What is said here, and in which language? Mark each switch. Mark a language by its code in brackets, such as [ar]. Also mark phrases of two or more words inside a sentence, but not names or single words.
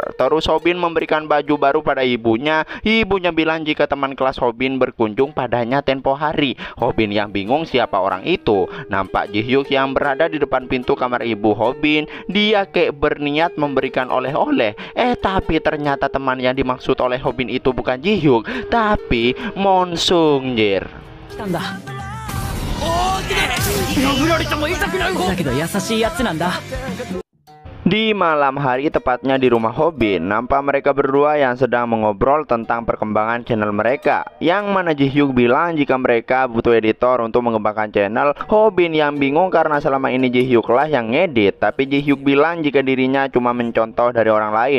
[id] Terus Hobin memberikan baju baru pada ibunya. Ibunya bilang jika teman kelas Hobin berkunjung padanya tempo hari. Hobin yang bingung siapa orang itu. Nampak Ji-hyuk yang berada di depan pintu kamar ibu Hobin. Dia kayak berniat memberikan oleh-oleh. Tapi ternyata teman yang dimaksud oleh Hobin itu bukan Ji-hyuk, tapi Mongsung, jir. [ja] 来たんだ。殴られても痛くない方だけど優しいやつなんだ。 [id] Di malam hari, tepatnya di rumah Hobin, nampak mereka berdua yang sedang mengobrol tentang perkembangan channel mereka. Yang mana Ji-hyuk bilang jika mereka butuh editor untuk mengembangkan channel. Hobin yang bingung karena selama ini Ji-hyuk lah yang ngedit, tapi Ji-hyuk bilang jika dirinya cuma mencontoh dari orang lain.